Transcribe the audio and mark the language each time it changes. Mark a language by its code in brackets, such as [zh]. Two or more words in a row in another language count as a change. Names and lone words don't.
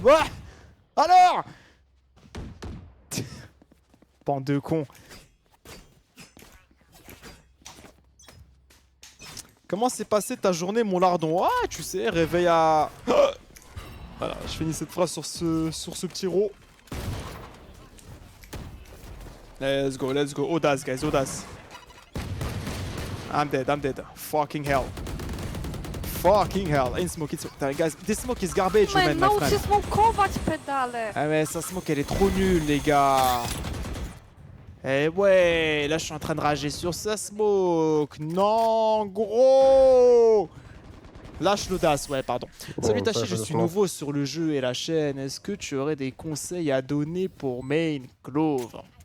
[fr] Ouais! Alors! Bande de cons. Comment s'est passée ta journée, mon lardon? Ah, tu sais, réveil à... Voilà, je finis cette phrase sur ce petit ro. [en] Let's go, let's go. Audace, guys, audace. I'm dead, I'm dead. Fucking hell. Fucking hell. In smoke, it's... Guys, this smoke is garbage, man, my [pl] naucz się [en] friend. [pl] smokować pedale. [fr] Ah mais sa smoke elle est trop nulle les gars. Eh ouais, là je suis en train de rager sur sa smoke. Non gros. Lâche l'audace, ouais pardon. Salut Tachi, je suis nouveau sur le jeu et la chaîne. Est-ce que tu aurais des conseils à donner pour main Clove?